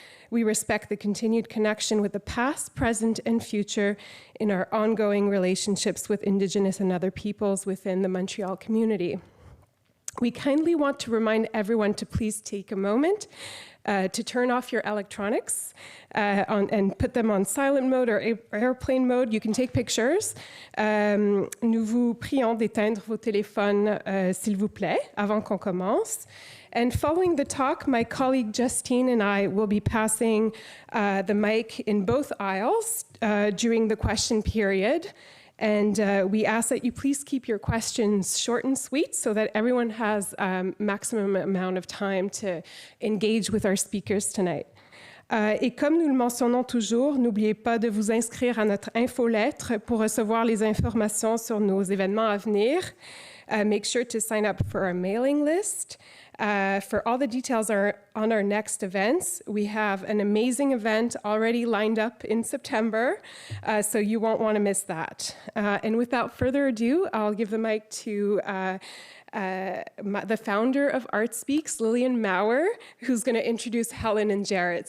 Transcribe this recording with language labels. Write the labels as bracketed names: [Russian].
[English] We respect the continued connection with the past, present, and future in our ongoing relationships with Indigenous and other peoples within the Montreal community. We kindly want to remind everyone to please take a moment to turn off your electronics and put them on silent mode or airplane mode. You can take pictures. [French] Nous vous prions d'éteindre vos téléphones, s'il vous plaît, avant qu'on commence. [English] And following the talk, my colleague Justine and I will be passing the mic in both aisles during the question period. And we ask that you please keep your questions short and sweet so that everyone has maximum amount of time to engage with our speakers tonight. [French] Et comme nous le mentionnons toujours, n'oubliez pas de vous inscrire à notre infolettre pour recevoir les informations sur nos événements à venir. [English] Make sure to sign up for our mailing list. For all the details on our next events, we have an amazing event already lined up in September, so you won't want to miss that. And without further ado, I'll give the mic to the founder of Art Speaks, Lillian Maurer, who's going to introduce Helen and Jarrett.